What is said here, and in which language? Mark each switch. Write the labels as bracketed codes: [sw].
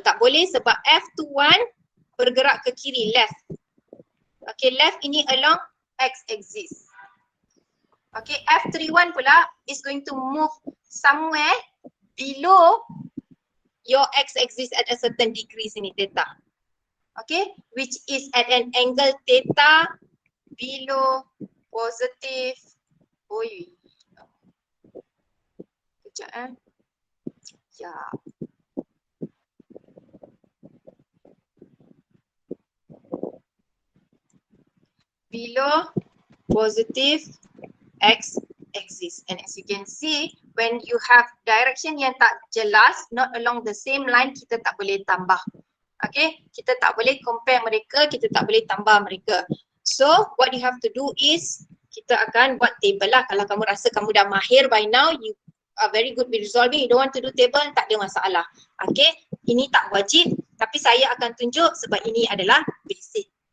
[ms] Tak boleh sebab F21 bergerak ke kiri, left. [en] Okay, left ini along X axis. Okay, F31 pula is going to move somewhere below your X axis at a certain degree sini, theta. Okay, which is at an angle theta below positive. Oi. [ms] Kejap Ya. [en] Below positive X axis. And as you can see, when you have direction [ms] yang tak jelas, [en] not along the same line, [ms] kita tak boleh tambah Okay, kita tak boleh compare mereka, kita tak boleh tambah mereka. [en] So what you have to do is [ms] kita akan buat table lah. Kalau kamu rasa kamu dah mahir [en] by now, you are very good with resolving, you don't want to do table, [ms] tak ada masalah. Okay, ini tak wajib tapi saya akan tunjuk sebab ini adalah basic.